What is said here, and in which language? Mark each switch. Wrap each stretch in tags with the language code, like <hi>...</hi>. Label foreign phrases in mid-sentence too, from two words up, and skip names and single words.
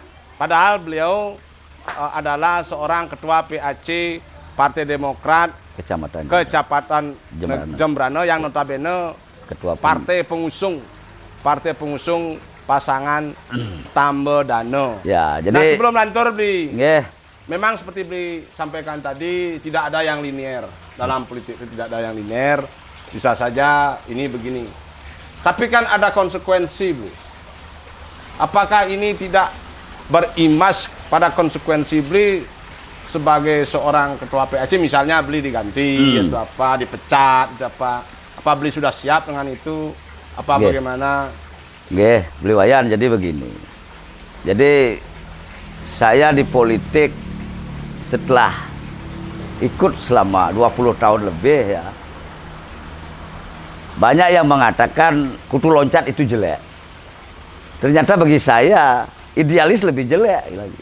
<id>Padahal beliau adalah seorang ketua PAC Partai Demokrat Kecamatan Jembrano yang notabene ketua partai pengusung pasangan Tambedano. Ya, Nah, jadi sebelum lantur beli, nggih, memang seperti beli sampaikan tadi tidak ada yang linear dalam politik, itu tidak ada yang linear. Bisa saja ini begini. Tapi kan ada konsekuensi, Bu. Apakah ini tidak berimbas pada konsekuensi beli sebagai seorang ketua PAC, misalnya beli diganti atau apa, dipecat atau apa beli sudah siap dengan itu, apa Nggih. bagaimana? nggih, beli wayan jadi begini. Jadi saya di politik setelah ikut selama 20 tahun lebih ya. Banyak yang mengatakan kutu loncat itu jelek. Ternyata bagi saya idealis lebih jelek lagi.</id>